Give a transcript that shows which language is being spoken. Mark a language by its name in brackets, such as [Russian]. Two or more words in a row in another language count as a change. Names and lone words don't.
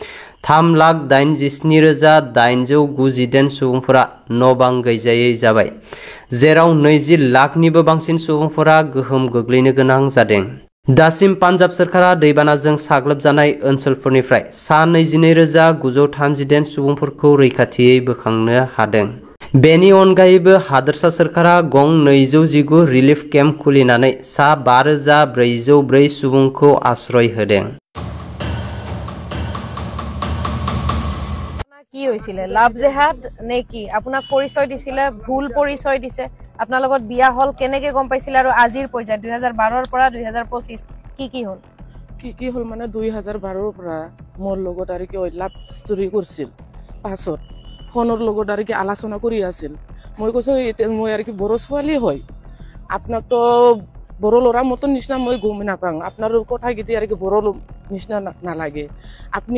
[Bodo] 3,87,890 सुबुंफोरा न'-बां गैजायै जाबाय जेराव 20 लाखनिबो बांसिन सुबुंफोरा गोहोम गोग्लैनो गोनां जादों दासिम पान्जाब सोरखारा दैबानाजों साग्लोबजानाय ओनसोलफोरनिफ्राय सा 22,938 सुबुंफोरखौ रैखाथियै बोखांनो हादों बेनि अनगायैबो हादोरसा सोरखारा गं 219 [English] relief camp [Bodo] खुलिनानै सा 5,404 सुबुंखौ आश्रय होदों [Assamese] কি হৈছিলে [English] love jihad [Assamese] নে কি আপোনাক পৰিচয় দিছিলে ভুল পৰিচয় দিছে আপোনাৰ লগত বিয়া হল কেনেকে গম পাইছিল আৰু আজিৰ পৰ্যায় 2012 ৰ পৰা 2025 কি হল মানে 2012 ৰ পৰা মোৰ লগত আৰু কি [English] love story [Assamese] কৰিছিল পাছত ফোনৰ লগত আৰু কি আলোচনা কৰি আছিল মই কৈছো মই আৰু কি বড়ো ছোৱালী হয় আপোনাক তো বড়ো ল'ৰা মতন নিচিনা মই গম নাপাওঁ আপোনাৰ কথা গীতি আৰু কি বড়ো নিচিনা নালাগে আপুনি